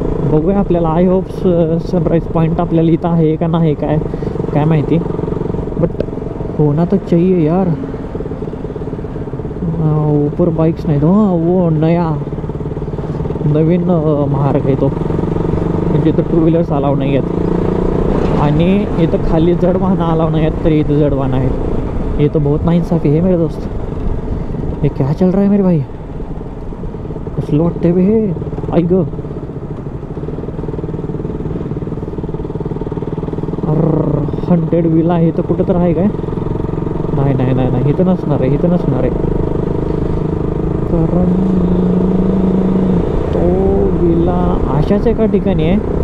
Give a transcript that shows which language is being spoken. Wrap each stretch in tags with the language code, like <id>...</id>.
<mr>बघूया आपल्याला</mr> <en>I hope</en> <mr>sunrise point आपल्याला इथं आहे का नाही काय माहिती, बट</mr> <hi>होना तो चाहिए यार.</hi> <mr>ऊपर बाइक्स नाही तो</mr> <hi>वो नया</hi> <mr>नवीन मार्ग आहे तो, म्हणजे इथं टू व्हीलर्स अलाव नाही आहेत आणि इथं खाली जड वाहनं अलाव नाही आहेत, तरी इथं जड वाहनं आहेत.</mr> <hi>ये तो बहुत नाइंसाफ़ी है मेरे दोस्त. ये क्या चल रहा है मेरे भाई?</hi> <mr>कसलं वाटतंय बे हे? आई ग 100 विला आहे तर कुठं तर आहे काय? नाही इथं नसणार आहे. कारण तो विला अशाच एका ठिकाणी आहे.</mr>